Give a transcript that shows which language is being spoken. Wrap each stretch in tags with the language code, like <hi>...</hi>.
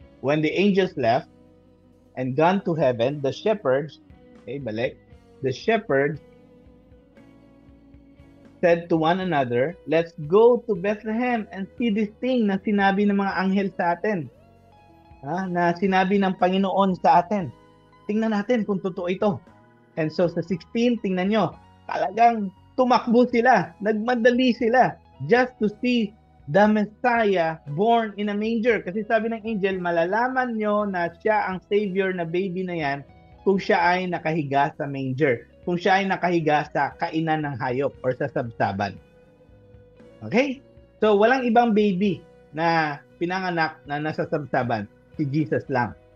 <en>When the angels left and gone to heaven, the shepherds, the shepherds said to one another, let's go to Bethlehem and see this thing</en> <tl>na sinabi ng mga anghel sa atin. Na sinabi ng Panginoon sa atin. Tingnan natin kung totoo ito. And so sa 16, tingnan nyo, talagang tumakbo sila, nagmadali sila</tl> <en>just to see the Messiah born in a manger.</en> <tl>Kasi sabi ng angel, malalaman nyo na siya ang Savior na baby na yan kung siya ay nakahiga sa manger. Kung siya ay nakahiga sa kainan ng hayop or sa sabsaban. Okay? So, walang ibang baby na pinanganak na nasa sabsaban. Si Jesus lang.</tl>